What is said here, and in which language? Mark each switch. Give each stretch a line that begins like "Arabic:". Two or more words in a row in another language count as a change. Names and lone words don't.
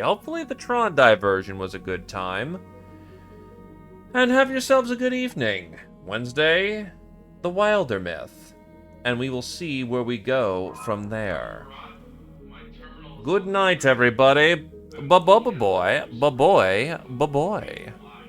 English: Hopefully the Tron diversion was a good time. And have yourselves a good evening. Wednesday, the Wilder Myth. And we will see where we go from there. Good night, everybody. Ba-ba-ba-boy. Ba-boy. Ba-boy.